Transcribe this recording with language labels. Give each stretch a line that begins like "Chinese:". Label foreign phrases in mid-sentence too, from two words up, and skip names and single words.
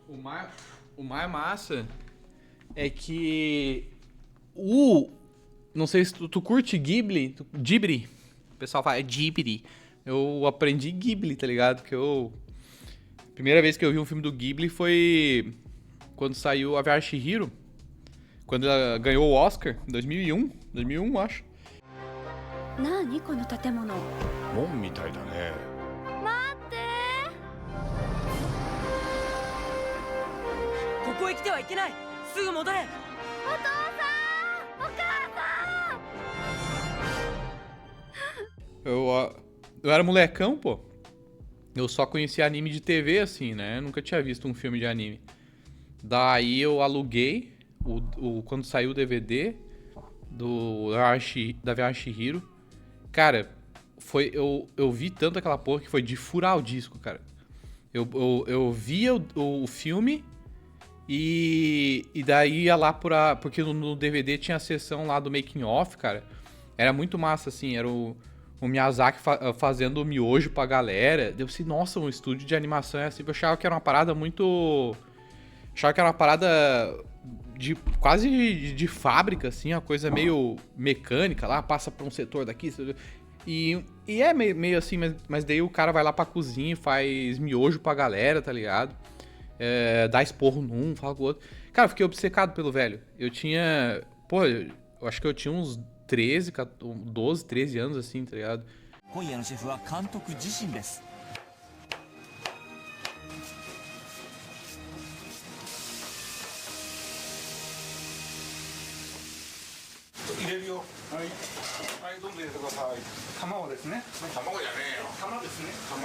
Portuguese: o mais massa é que não sei se tu curte Ghibli, Ghibli. O pessoal fala, é Ghibli. Eu aprendi Ghibli, tá ligado? Primeira vez que eu vi um filme do Ghibli foi quando saiu a Viagem de Chihiro. Quando ela ganhou o Oscar, em 2001, acho.
Japanese: 何この建物。門みたいだね。待って。ここへ来てはいけない。すぐ戻れ。お父さん、お母さん。
Portuguese: Eu era molecão, pô. Eu só conhecia anime de TV, assim, né? Eu nunca tinha visto um filme de anime. Daí eu aluguei quando saiu o DVD da Viagem de Chihiro. Cara, eu vi tanto aquela porra que foi de furar o disco, cara. Eu via o filme e daí ia lá porque no DVD tinha a sessão lá do
English: making of,
Portuguese: cara. Era muito massa, assim, era o Miyazaki fazendo o miojo pra galera. Deu assim, nossa, um estúdio de animação é assim. Eu achava que era uma parada muito... Achava que era uma parada quase de fábrica, assim, uma coisa meio mecânica lá, passa pra um setor daqui. E é meio assim, mas daí o cara vai lá pra cozinha e faz miojo pra galera, tá ligado? Dá esporro num, fala com o outro. Cara, eu fiquei obcecado pelo velho. Eu tinha... Pô, eu acho que eu tinha uns 12, 13 anos, assim, tá ligado?
Japanese: 今夜のシェフは監督自身です。入れるよ。はい。はい、どうぞ入れてください。卵ですね。卵じゃねえよ。玉ですね。玉。